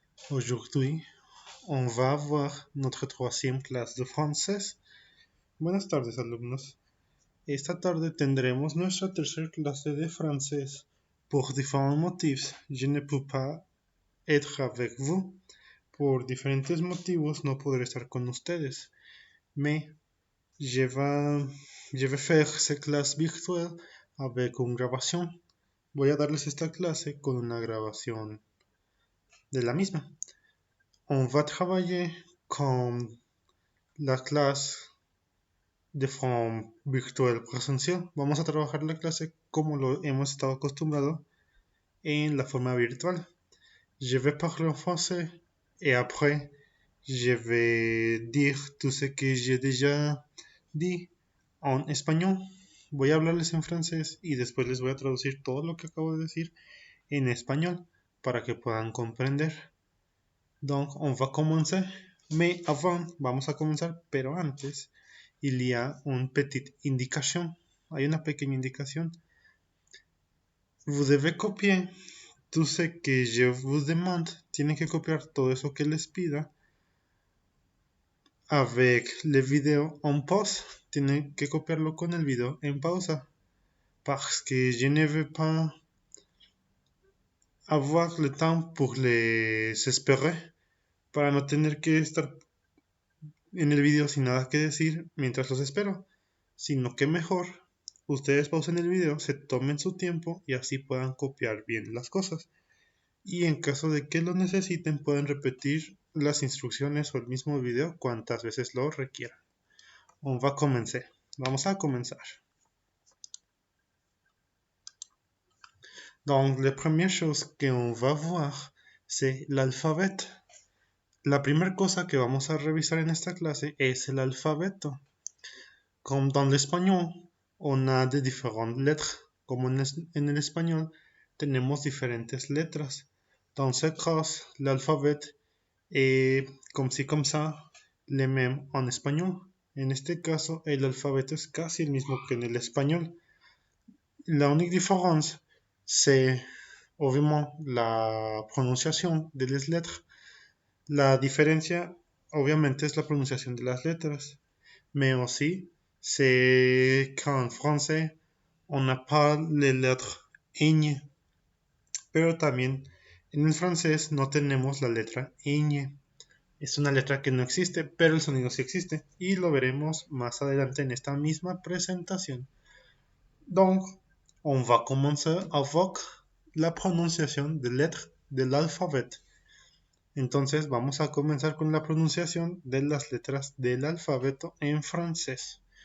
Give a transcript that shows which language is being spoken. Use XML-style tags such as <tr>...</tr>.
<fr>Aujourd'hui, on va avoir notre troisième</fr> <es>clase de francés. Buenas tardes, alumnos. Esta tarde tendremos nuestra tercera clase de francés.</es> <fr>Pour différents motifs, je ne peux pas être avec vous.</fr> <es>Por diferentes motivos no podré estar con ustedes.</es> <fr>Mais je vais faire cette clase virtuelle avec une grabación.</fr> <es>Voy a darles esta clase con una grabación de la misma.</es> <fr>On va travailler</fr> <es>con la clase de forma virtual presencial. Vamos a trabajar la clase como lo hemos estado acostumbrados en la forma virtual.</es> <fr>Je vais parler en français et après je vais dire tout ce que j'ai déjà dit en español.</fr> <es>Voy a hablarles en francés y después les voy a traducir todo lo que acabo de decir en español para que puedan comprender.</es> <fr>Donc, on va commencer. Mais avant,</fr> <es>vamos a comenzar, pero antes,</es> <fr>il y a une petite indication.</fr> <es>Hay una pequeña indicación.</es> <fr>Vous devez copier tout ce que je vous demande.</fr> <es>Tienen que copiar todo eso que les pida.</es> <fr>Avec le video en pause.</fr> <es>Tienen que copiarlo con el video en pausa.</es> <fr>Parce que je ne veux pas avoir le temps pour les espérer.</fr> <es>Para no tener que estar en el video sin nada que decir mientras los espero, sino que mejor ustedes pausen el video, se tomen su tiempo y así puedan copiar bien las cosas. Y en caso de que lo necesiten, pueden repetir las instrucciones o el mismo video cuantas veces lo requieran.</es> <fr>On va commencer.</fr> <es>Vamos a comenzar.</es> <fr>Donc, la première chose qu'on va voir, c'est l'alphabet.</fr> <es>La primera cosa que vamos a revisar en esta clase es el alfabeto.</es> <fr>Comme dans l'espagnol, on a</fr> <es>de diferentes letras. Como en el español, tenemos diferentes letras.</es> <fr>Dans ce cas, l'alphabet est comme si comme ça, le même en español.</fr> <es>En este caso, el alfabeto es casi el mismo que en el español. La única</es> <fr>différence, c'est</fr> <es>obviamente la pronunciación de las letras. La diferencia, obviamente, es la pronunciación de las letras.</es> <fr>Mais aussi, c'est qu'en français, on n'a pas les lettres ñ.</fr> <es>Pero también en el francés no tenemos la letra ñ. Es una letra que no existe, pero el sonido sí existe. Y lo veremos más adelante en esta misma presentación.</es> <fr>Donc, on va commencer avec la pronunciación de lettres de l'alphabet.</fr> <es>Entonces vamos a comenzar con la pronunciación de las letras del alfabeto en francés.</es>